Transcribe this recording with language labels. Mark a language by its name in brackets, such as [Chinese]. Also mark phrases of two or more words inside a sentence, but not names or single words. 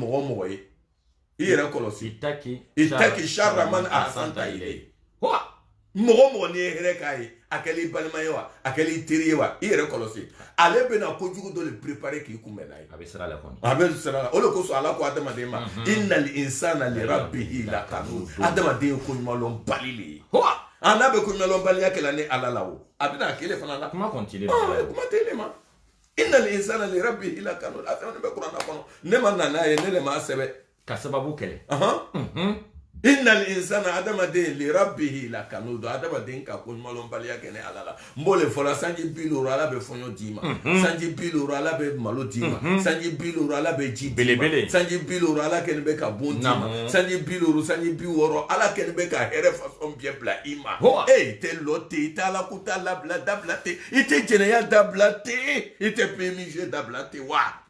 [Bambara] mɔgɔ ye i yɛrɛ kɔlɔsi [Arabic] اتق شر من أحسنت إليه [Bambara] mɔgɔ n'i ye hɛrɛ k'a ye a kɛli i balima ye wa a kɛli i teri ye wa i yɛrɛ kɔlɔsi ale bɛna kojugu dɔ le préparer k'i kunbɛn n'a ye a bɛ sira la kɔni o de kosɔn ala ko adamaden [Arabic] ما إن الإنسان لربه لكنود [Bambara] adamaden ye ko ɲumanlɔn bali le ye n'a bɛ ko ɲumanlɔn baliya kɛla ni ala la o a bɛna a kelen fana la kuma kɔni kuma tɛ [Arabic] ما إن الإنسان لربه لكنود [Bambara] a fɛn bɛ kuranna kɔnɔ ne ma na n'a ye ne de m'a sɛbɛn ka sababu kɛlɛ [Arabic] إن الإنسان [Bambara] adamaden [Arabic] لربه لكنود [Bambara] adamaden ka ko ɲumanlɔn baliya kɛ ni ala la n b'o le fɔla sanji 50 ala bɛ fɔɲɔ d'i ma sanji 50 ala bɛ malo d'i ma sanji 50 ala bɛ ji d'i ma sanji 50 ala kɛlen bɛ ka bon d'i ma sanji 50 sanji 60 ala kɛlen bɛ ka hɛrɛ façon bɛɛ bila i ma i tɛ lɔ ten i tɛ ala ko ta labila dabila ten i tɛ jɛnɛya dabila ten i tɛ PMG dabila ten wa